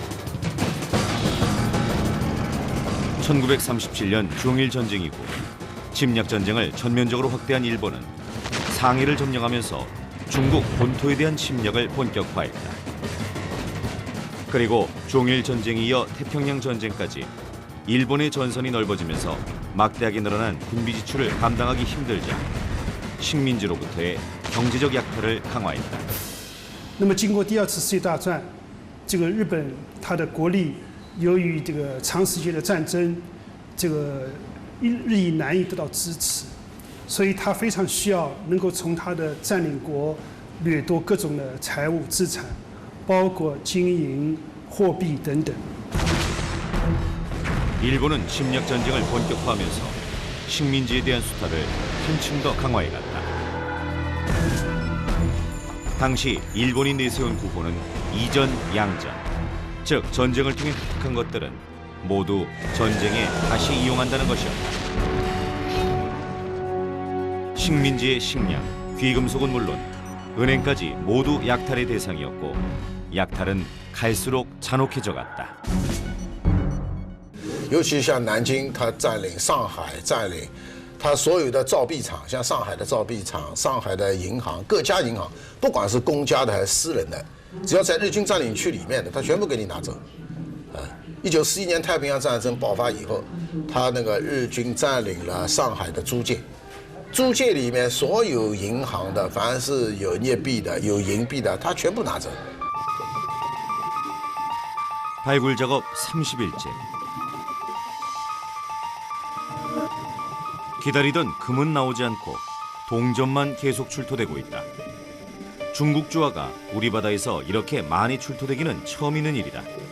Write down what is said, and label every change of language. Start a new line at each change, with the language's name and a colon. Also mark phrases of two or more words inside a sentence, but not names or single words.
Korean: 1937년 중일 이후 침략 전쟁을 전면적으로 확대한 일본은 상해를 점령하면서 중국 본토에 대한 침략을 본격화했다. 그리고 중일 전쟁이 이어 태평양 전쟁까지 일본의 전선이 넓어지면서 막대하게 늘어난 군비 지출을 감당하기 힘들자 식민지로부터의 경제적 약탈을 강화했다.
Chinese: 那么经过第2次世界大战，这个日本它的国力由于这个长时间的战争，这个日益难以得到支持，所以它非常需要能够从它的占领国掠夺各种的财物资产。包括金银、货币等等。
Korean: 일본은 침략 전쟁을 본격화하면서 식민지에 대한 수탈을 한층 더 강화해갔다. 당시 일본이 내세운 구호는 이전 양전. 즉 전쟁을 통해 획득한 것들은 모두 전쟁에 다시 이용한다는 것이었다. 식민지의 식량, 귀금속은 물론 은행까지 모두 약탈의 대상이었고 약탈은 갈수록 잔혹해져 갔다.
Chinese: 尤其像南京，它占领上海，占领它所有的造币厂，像上海的造币厂、上海的银行、各家银行，不管是公家的还是私人的，只要在日军占领区里面的，它全部给你拿走。1941年太平洋战争爆发以后，他那个日军占领了上海的租界，租界里面所有银行的，凡是有镍币的、有银币的，他全部拿走。
Korean: 발굴 작업 30일째. 기다리던 금은 나오지 않고 동전만 계속 출토되고 있다. 중국 주화가 우리 바다에서 이렇게 많이 출토되기는 처음 있는 일이다.